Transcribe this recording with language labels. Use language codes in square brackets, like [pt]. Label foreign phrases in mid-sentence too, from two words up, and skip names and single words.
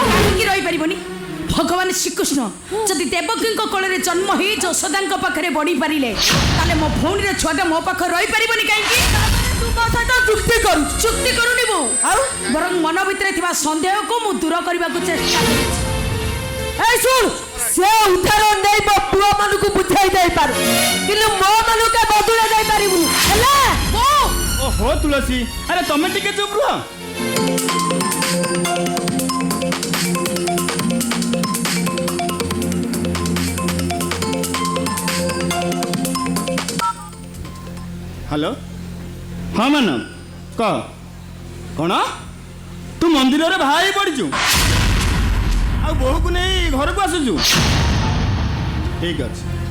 [or] କାହିଁକି ରହିପାରିବନି ଭଗବାନ ଶ୍ରୀକୃଷ୍ଣ ଯଦି ଦେବକୀଙ୍କ କୋଳରେ ଜନ୍ମ ହେଇ ଯଶୋଦାଙ୍କ ପାଖରେ ବଢି ପାରିଲେ ତାହେଲେ ମୋ ଭଉଣୀର ଛୁଆଟା ମୋ ପାଖରେ ରହିପାରିବନି କାହିଁକି ତୁ ମୋ ସହିତ ଚୁକ୍ତି କରୁଛୁ ଚୁକ୍ତି କରୁନି ମୁଁ ଆଉ ବରଂ ମନ ଭିତରେ ଥିବା ସନ୍ଦେହକୁ ମୁଁ ଦୂର କରିବାକୁ ଚେଷ୍ଟା କରୁଛି ଏଇ ଶୁଣ ସେ ଉଦାହରଣ ନେଇ ମୋ পুଅ ମାନଙ୍କୁ ବୁଝାଇ ଦେଇ ପାରୁ କିନ୍ତୁ ମୋ ମାନଙ୍କୁ ବଦଳେଇ ଦେଇ ପାରିବୁନି ହେଲା ଓହୋ ତୁଳସୀ ଆରେ ତମେ ଟିକେ ଚୁପ୍ ରୁହ ହ୍ୟାଲୋ ହଁ ମାନବ କହ କ'ଣ ତୁ ମନ୍ଦିରରେ ବାହା ହେଇ ପଡ଼ିଛୁ ଆଉ ବୋହୂକୁ ନେଇ ଘରକୁ ଆସୁଛୁ ଠିକ୍ ଅଛି